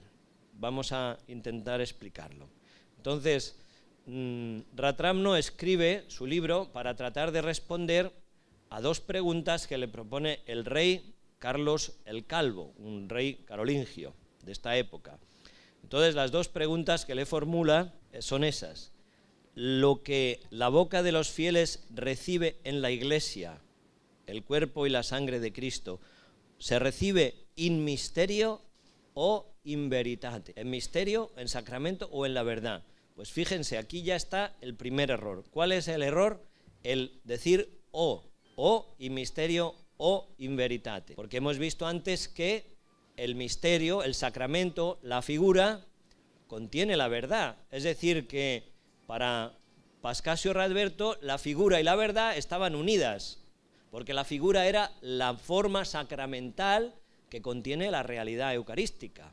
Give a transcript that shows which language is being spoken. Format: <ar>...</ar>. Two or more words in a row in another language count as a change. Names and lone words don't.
<es>Vamos a intentar explicarlo. Entonces, Ratramno escribe su libro para tratar de responder a dos preguntas que le propone el rey Carlos el Calvo, un rey carolingio de esta época. Entonces, las dos preguntas que le formula son esas. Lo que la boca de los fieles recibe en la Iglesia, el cuerpo y la sangre de Cristo, ¿se recibe</es> <la>in misterio o in veritate?</la> <es>¿En misterio, en sacramento o en la verdad? Pues fíjense, aquí ya está el primer error. ¿Cuál es el error? El decir o</es> <la>in misterio o in veritate.</la> <es>Porque hemos visto antes que el misterio, el sacramento, la figura, contiene la verdad. Es decir, que para Pascasio Radberto la figura y la verdad estaban unidas, porque la figura era la forma sacramental que contiene la realidad eucarística.</es>